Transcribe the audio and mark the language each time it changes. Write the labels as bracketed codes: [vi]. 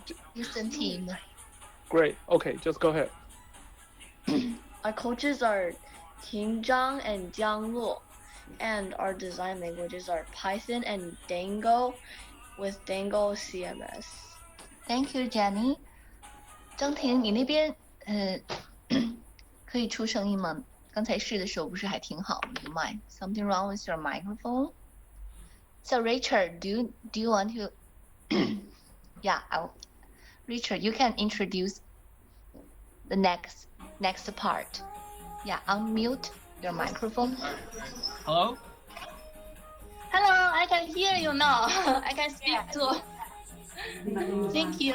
[en] the Houston team. Great. Okay, just go ahead. Our coaches are Ting Zhang and Jiang Luo, and our design languages are Python and Dango, with Dango CMS. Thank you, Jenny. [zh] 张婷，你那边可以出声音吗？刚才试的时候不是还挺好的这个麦 ？ [en] Something wrong with your microphone? So Richard, do you want to? Yeah, Richard, you can introduce the next part. Yeah, unmute your microphone. Hello? Hello, I can hear you now. I can speak too. Thank you.